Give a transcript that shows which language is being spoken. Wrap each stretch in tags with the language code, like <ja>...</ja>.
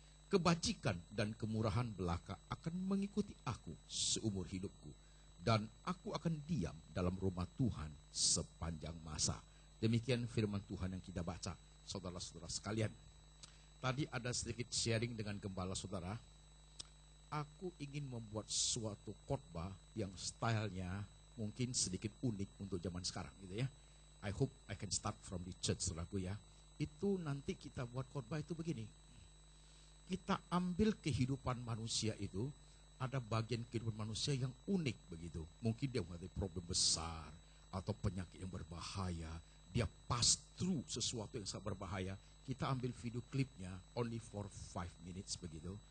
<id>Kebajikan dan kemurahan belaka akan mengikuti aku seumur hidupku, dan aku akan diam dalam rumah Tuhan sepanjang masa. Demikian firman Tuhan yang kita baca, saudara-saudara sekalian. Tadi ada sedikit sharing dengan gembala saudara. Aku ingin membuat suatu khotbah yang stylenya mungkin sedikit unik untuk zaman sekarang gitu ya.</id> <en>I hope I can start from the church,</en> <id>saudaraku ya. Itu nanti kita buat khotbah itu begini. Kita ambil kehidupan manusia itu, ada bagian kehidupan manusia yang unik begitu. Mungkin dia mengalami problem besar, atau penyakit yang berbahaya. Dia</id> <en>pass through</en> <id>sesuatu yang sangat berbahaya. Kita ambil video klipnya,</id> <en>only for 5 minutes</en> <id>begitu.</id>